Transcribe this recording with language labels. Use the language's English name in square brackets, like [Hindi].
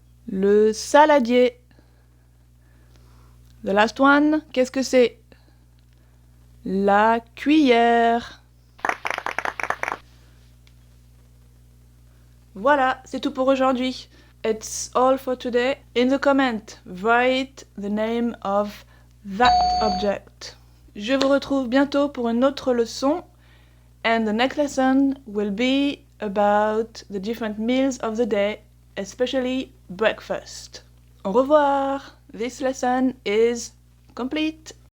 [French] Le saladier. [English] The last one, [French] qu'est-ce que c'est? La cuillère. Voilà, c'est tout pour aujourd'hui. [English] It's all for today. In the comment, write the name of that object. [French] Je vous retrouve bientôt pour une autre leçon. [English] And the next lesson will be about the different meals of the day, especially breakfast. [French] Au revoir. [English] This lesson is complete.